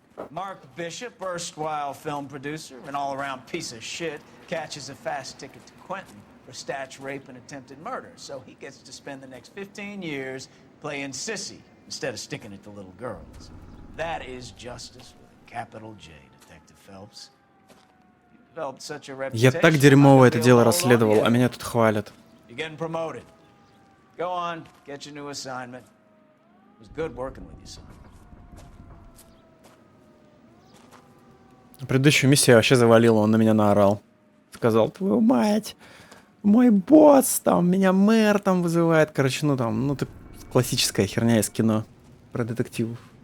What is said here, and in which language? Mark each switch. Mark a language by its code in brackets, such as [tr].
[en] Mark Bishop, erstwhile film producer and all-around piece of shit, catches a fast ticket to Quentin for snatch, rape, and attempted murder. So he gets to spend the next 15 years playing sissy instead of sticking it to little girls. That is justice with a capital J, Detective Phelps. You developed such a [ru] Я [en] reputation. [ru] так дерьмово это дело расследовал, а меня тут хвалят. [en] You're getting promoted. Go on, get your new assignment. It was good working with you, son. [ru] Предыдущую миссию я вообще завалил, он на меня наорал. Сказал, твою мать, мой босс, там, меня мэр там вызывает. Короче, ну там, ну ты классическая херня из кино про детективов.